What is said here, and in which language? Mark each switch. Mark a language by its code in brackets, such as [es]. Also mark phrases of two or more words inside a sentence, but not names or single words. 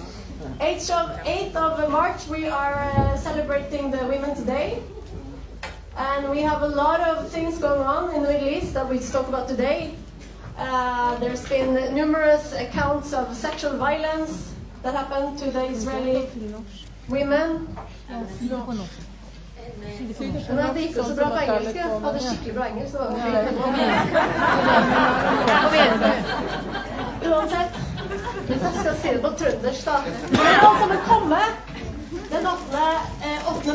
[en] 8th of March we are celebrating the Women's Day. And we have a lot of things going on in the Middle East that we talk about today. There's been numerous accounts of sexual violence that happened to the Israeli women. [no] Men det gikk også bra på engelsk. Jeg hadde skikkelig bra engelsk. Uansett, hvis jeg skal si det på trøndersk da. Men altså, men komme den 8.